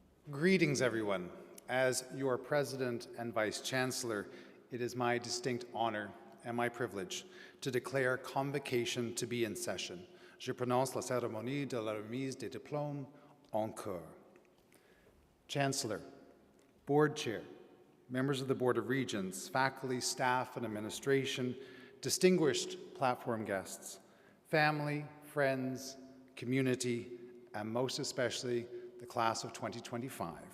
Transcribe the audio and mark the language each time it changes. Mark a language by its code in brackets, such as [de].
[en] Greetings, everyone. As your President and Vice Chancellor, it is my distinct honor and my privilege to declare Convocation to be in session. [fr] Je prononce la cérémonie de la remise des diplômes en cours. [en] Chancellor, Board Chair, members of the Board of Regents, faculty, staff, and administration, distinguished platform guests, family, friends, community, and most especially the class of 2025.